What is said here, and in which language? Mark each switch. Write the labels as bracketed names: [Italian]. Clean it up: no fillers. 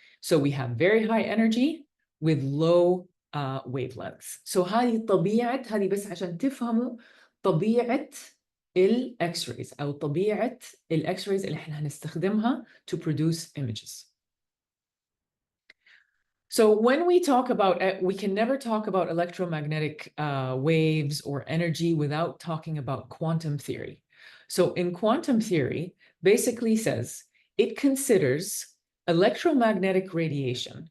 [English] So we have very high energy with low wavelengths. [Arabic] So هذه بس عشان تفهموا طبيعة X-rays أو طبيعة X-rays اللي احنا هنستخدمها [English] to produce images. So when we talk about, we can never talk about electromagnetic waves or energy without talking about quantum theory. So in quantum theory, basically says it considers electromagnetic radiation.